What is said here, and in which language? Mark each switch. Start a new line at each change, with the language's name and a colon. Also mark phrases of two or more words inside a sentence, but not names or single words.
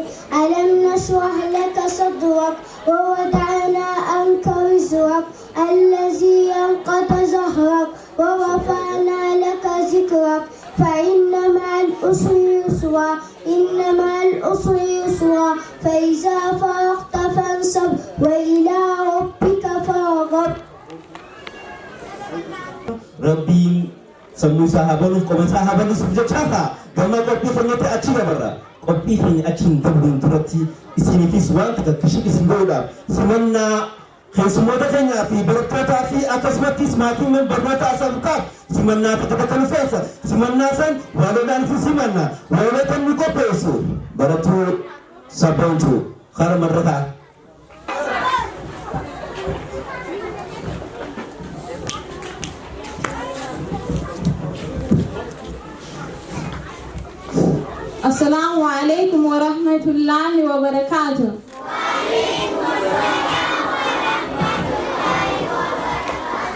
Arabic: ألم نشرح لك صدرك ووضعنا عنك وزرك الذي أنقض ظهرك ورفعنا لك ذكرك فإن مع العسر يسرا إن مع العسر يسرا فإذا فرغت فانصب وإلى ربك فارغب.
Oromo: Rabbiin sammuu sahabanuuf qoma sahabanuuf jechaata gama qophii keenyatti achi dabarra. Qophii keenya achiin dabruun duratti isiniifis waan takkishii isin godhuudhaaf simannaa keessummoota keenyaa fi barattootaa fi akkasumattis maatiin barnoota asabukaaf simannaa takka kan feesa. Simannaa san waaloodhaan fi simannaa waalootaan ni qopheessu barattuu sabboontuu hara marrataa.
Arabic: السلام عليكم ورحمة الله وبركاته. وعليكم السلام ورحمة الله وبركاته.